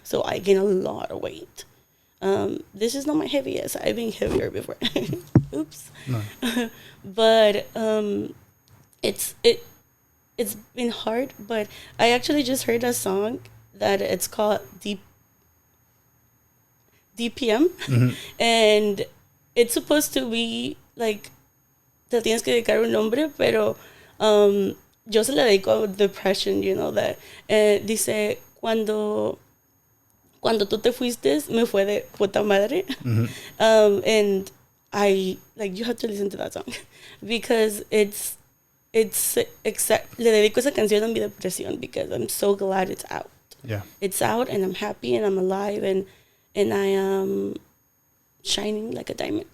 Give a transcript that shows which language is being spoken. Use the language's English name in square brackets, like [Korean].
[English] So I gained a lot of weight. This is not my heaviest. I've been heavier before. Oops. No. But it's been hard. But I actually just heard a song that it's called DPM. And it's supposed to be like, [Spanish] te tienes que dedicar un nombre, pero yo se le dedico a [English] depression, that [Spanish] dice, cuando tú te fuiste, me fue de puta madre. [English] And I, like, you have to listen to that song because it's it's exact. [Spanish] Le dedico esa canción a mi depresión [English] because I'm so glad it's out. Yeah. It's out, and I'm happy, and I'm alive, and I am shining like a diamond.